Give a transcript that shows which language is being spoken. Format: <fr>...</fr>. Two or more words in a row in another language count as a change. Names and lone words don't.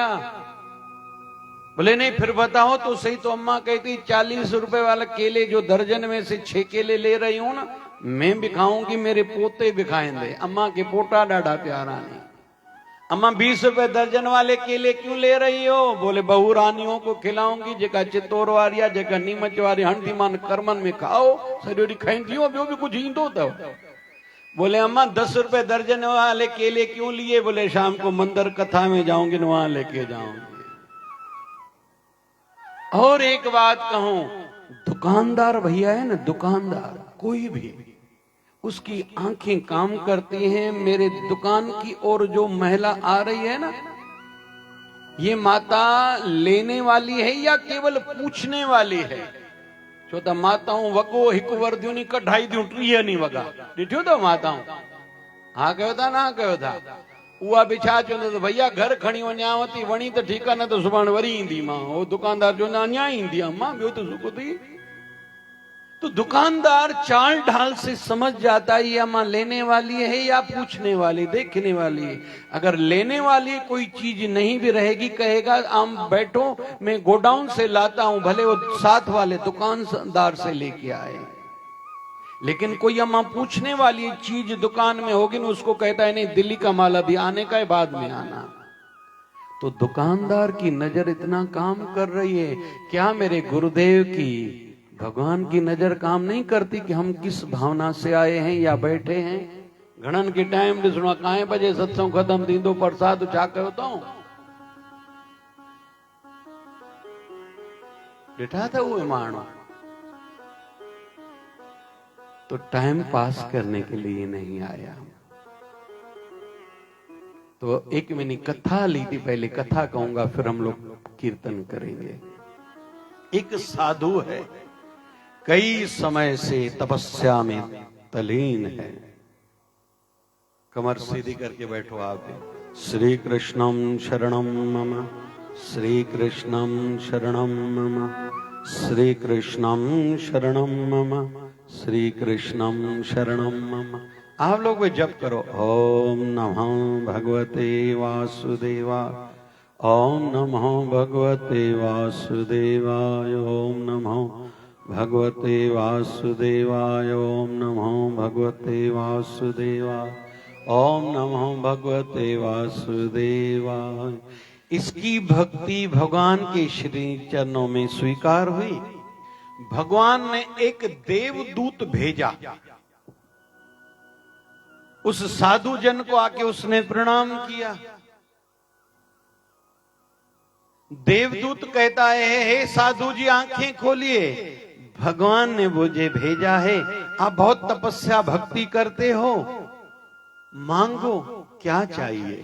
<hi>बोले नहीं, फिर बताओ तो सही। तो अम्मा कहती 40 रुपए वाला केले जो दर्जन में से 6 केले ले रही हूं ना, मैं भी खाऊंगी, मेरे पोते भी खाएंगे। अम्मा के</hi> <sd>पोटा डाढ़ा प्यारा</sd> <hi>नहीं। अम्मा 20 रुपए दर्जन वाले केले क्यों ले रही हो? बोले बहू रानियों को खिलाऊंगी,</hi> <sd>जेका चित्तौर वारिया, जेका नीमच वारी हंडी मान कर्मन में खाओ, सॼो खाईंदी हो, ॿियो भी कुछ ईंदो तव।</sd> <hi>बोले अम्मा 10 रुपए दर्जन वाले केले क्यों लिए? बोले शाम को मंदिर कथा में जाऊंगी, वहां लेके जाऊंगी। और एक बात कहूं, दुकानदार भैया है ना, दुकानदार कोई भी, उसकी आंखें काम करती हैं। मेरे दुकान की ओर जो महिला आ रही है ना, ये माता लेने वाली है या केवल पूछने वाली है?</hi> <sd>छो त माताऊं वॻो हिकु वर्दियूं नी कढाई दियूं 30 नी वॻा ॾिठियो अथव माताऊं? हा कयो था ना कयो था? उहा बि छा चवंदो त भैया घर खणी वञांव थी, वणी त ठीकु आहे, न त सुभाणे वरी ईंदी मां। उहो दुकानदार चवंदा अञा ईंदी आहे मां, ॿियो त सुख थी।</sd> <hi>तो दुकानदार चाल ढाल से समझ जाता है या मां लेने वाली है या पूछने वाली, देखने वाली है। अगर लेने वाली कोई चीज नहीं भी रहेगी, कहेगा आम बैठो मैं गोडाउन से लाता हूं, भले वो साथ वाले दुकानदार से लेके आए। लेकिन कोई अम्मा पूछने वाली चीज दुकान में होगी ना, उसको कहता है नहीं दिल्ली का माल अभी आने का है, बाद में आना। तो दुकानदार की नजर इतना काम कर रही है, क्या मेरे गुरुदेव की भगवान की नजर काम नहीं करती कि हम किस भावना से आए हैं या बैठे हैं?</hi> <sd>घणन के टाइम ॾिसणो काएं बजे सत्संग खत्म थींदो, प्रसाद छा कयो अथऊं? ॾिठा अथव उहे माण्हू?</sd> <hi>तो टाइम पास करने के लिए नहीं आया। तो एक मैंने कथा ली थी, पहले कथा कहूंगा फिर हम लोग कीर्तन करेंगे। एक साधु है, कई समय से तपस्या में तलीन है। कमर सीधी करके बैठो आप भी।</hi> <sa>श्री कृष्णम शरणम मम, श्री कृष्णम शरणम मम, श्री कृष्णम शरणम मम, श्री कृष्णम शरणम मम।</sa> <hi>आप लोग भी जप करो।</hi> <sa>ओम नमो भगवते वासुदेवाय, ओम नमो भगवते वासुदेवाय, ओम नमो भगवते वासुदेवाय, ओम नमो भगवते वासुदेवाय, ओम नमो भगवते वासुदेवाय।</sa> <hi>इसकी भक्ति भगवान के श्री चरणों में स्वीकार हुई। भगवान ने एक देवदूत भेजा, उस साधु जन को आके उसने प्रणाम किया। देवदूत कहता है, हे साधु जी आंखें खोलिए, भगवान ने मुझे भेजा है, आप बहुत तपस्या भक्ति करते हो, मांगो क्या चाहिए।</hi>